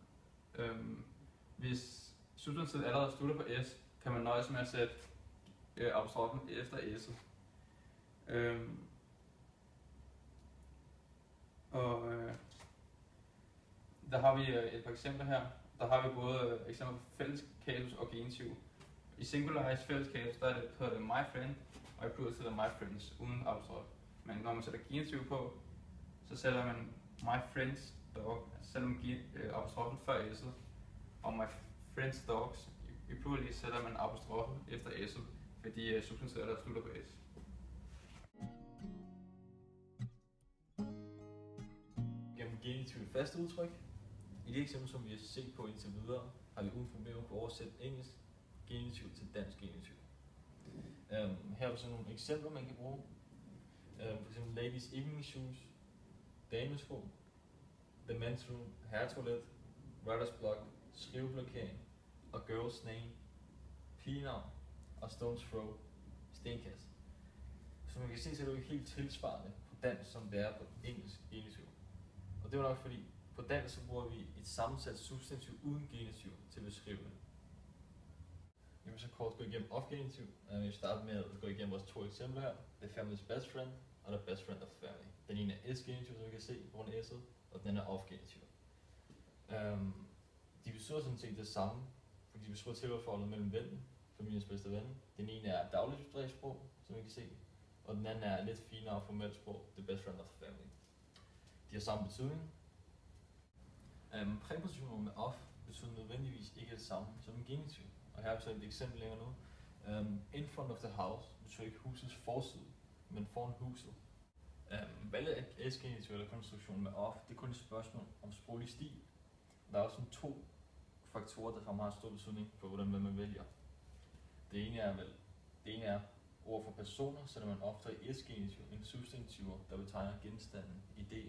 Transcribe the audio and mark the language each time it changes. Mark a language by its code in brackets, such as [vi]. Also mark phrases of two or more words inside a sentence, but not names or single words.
[da] Hvis substantivet allerede slutter på s, kan man nøjes med at sætte apostrofen efter s'et. Der har vi et par eksempler her. Der har vi både eksempler på fælles kasus og genitiv. I singularis fælles kasus, der er det på [en] my friend, [da] og i plural sætter [en] my friends [da] uden apostrof. Men når man sætter genitiv på, så sætter man [en] my friends dog, [da] altså sætter man apostrofen før s'et, og [en] my friends dogs. [da] I plural sætter man apostrofen efter s'et, fordi substantivet der slutter på s. Gennem genitiv faste udtryk. I det eksempel, som vi har set på indtil videre, har vi uden problemer kunne oversætte engelsk genitiv til dansk genitiv. Her er sådan nogle eksempler, man kan bruge. For eksempel [en] ladies evening shoes, [da] damesko, [en] the men's room, [da] herretoilet, [en] writer's block, [da] skriveblokering og [en] girls name, [da] pigenavn og [en] stone's throw, [da] stenkast. Så man kan se, så er det jo ikke helt tilsvarende på dansk, som det er på engelsk genitiv. Og det er nok fordi, på dansk så bruger vi et sammensat substantiv uden genitiv til at beskrive det. Jeg vil så kort gå igennem off-genitiv. Jeg vil starte med at gå igennem vores to eksempler her. [en] The family's best friend og the best friend of the family. [da] Den ene er s-genitiv, som vi kan se på grund af s'et, og den anden er off-genitiv. De betyder sådan set det samme, fordi de beskriver tilhørsforholdet mellem vennen, familiens bedste ven. Den ene er dagligdagsprog, som vi kan se, og den anden er lidt finere og formelt sprog, [en] the best friend of the family. [da] De har samme betydning. Præpositioner med off betyder nødvendigvis ikke det samme som en genitiv. Og her er så et eksempel længere nu. [en] In front of the house [da] betyder ikke husets forside, men foran huset. Valget af s-genitiv eller konstruktion med off, det er kun et spørgsmål om sproglig stil. Der er også sådan to faktorer, der har meget stor betydning for, hvordan man vælger. Det ene er ord for personer, sætter man oftere i s-genitiv end substantiver, der betegner genstanden, idéer.